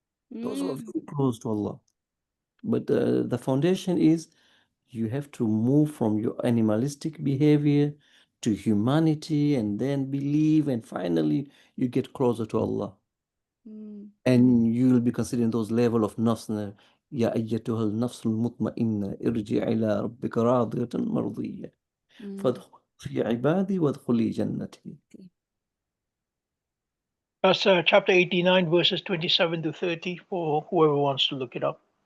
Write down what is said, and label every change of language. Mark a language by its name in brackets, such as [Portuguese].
[English] Those who are very close to Allah. But the foundation is you have to move from your animalistic behavior to humanity and then believe, and finally you get closer to Allah. And you will be considering those level of nafs. [Arabic] يا أيتها النفس المطمئنة ارجعي إلى ربك راضية مرضية فادخلي في عبادي وادخلي جنتي. [English] That's chapter 89, verses 27 to 30, for whoever wants to look it up.